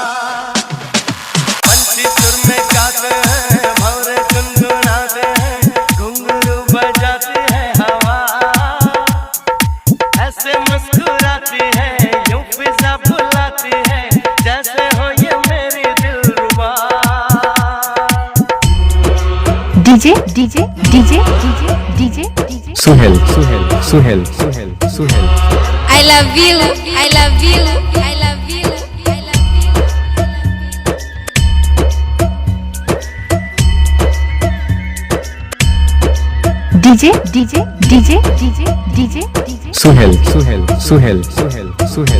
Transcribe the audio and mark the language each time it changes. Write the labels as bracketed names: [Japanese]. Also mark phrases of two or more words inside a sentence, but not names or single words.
[Hindi] पंछी सुर में गाते हैं, भंवरे गुनगुनाते हैं, घुंघरू बजाती है हवा। ऐसे मुस्कुराती है, यूं फिजा बुलाती है, जैसे हो ये मेरी दिलरुबा। डीजे डीजे डीजे डीजे डीजे डीजे सुहेल सुहेल सुहेल सुहेल सुहेल [English] I love you, I love you, I love you, I love you. [Hindi] डीजे डीजे डीजे डीजे डीजे डीजे सुहेल सुहेल सुहेल सुहेल सुहेल